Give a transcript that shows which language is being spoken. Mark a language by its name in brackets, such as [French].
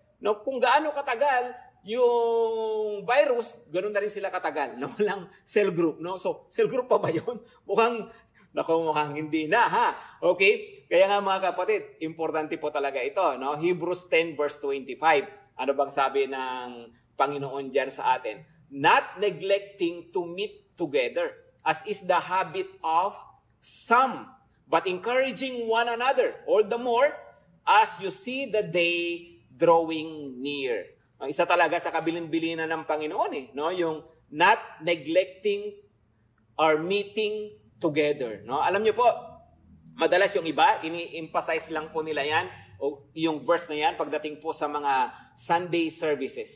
[Filipino] No, kung gaano katagal yung virus, ganoon na rin sila katagal na walang cell group, no? So, cell group pa ba yun? Mukhang hindi na, ha? Okay? Kaya nga mga kapatid, importante po talaga ito, no? Hebrews 10 verse 25. Ano bang sabi ng Panginoon diyan sa atin? [English] Not neglecting to meet together, as is the habit of some, but encouraging one another, all the more as you see the day drawing near. [Filipino] Ang isa talaga sa kabilin-bilinan ng Panginoon, no? [English] Yung not neglecting or meeting together, no? [Filipino] Alam niyo po, madalas yung iba, ini-emphasize lang po nila yan, o yung verse na yan, pagdating po sa mga Sunday services.